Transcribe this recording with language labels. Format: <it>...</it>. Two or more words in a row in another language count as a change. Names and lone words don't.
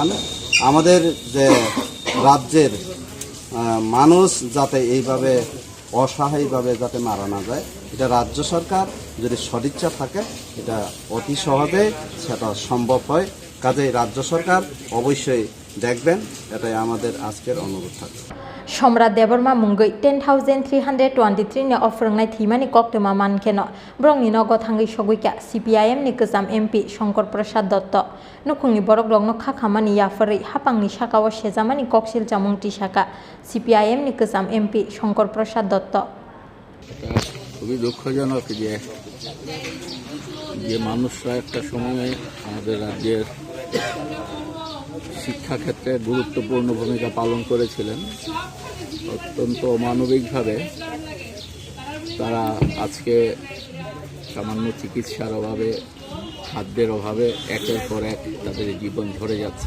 <bn>আমাদের যে রাজ্যের মানুষ যাতে এইভাবে অসহায়ভাবে যাতে মারা না যায়, এটা রাজ্য সরকার যদি সদিচ্ছা থাকে এটা অতি সহজে সেটা সম্ভব হয়। কাজেই রাজ্য সরকার অবশ্যই দেখবেন, এটাই আমাদের আজকের অনুরোধ থাকবে।</bn> <trp>Samrat Debbarma Mungwi 10,323 ni of Phrwngnai thimani koktoma mankeno brongni nogo thangi Thowikha CPIM ni Kezam MP Shankar Prasad Dotto nukhungni borok rokno khakhamani yaphari hapangni sakao sejamani koksil chamung tisaka CPIM ni Kezam MP Shankar Prasad Dotto</trp> <bn>খুবই দুঃখজনক যে মানুষরা একটা সময়ে আমাদের রাজ্যের শিক্ষাক্ষেত্রে গুরুত্বপূর্ণ ভূমিকা পালন করেছিলেন, অত্যন্ত অমানবিকভাবে তারা আজকে সামান্য চিকিৎসার অভাবে, খাদ্যের অভাবে একের পর এক তাদের জীবন ঝরে যাচ্ছে।</bn>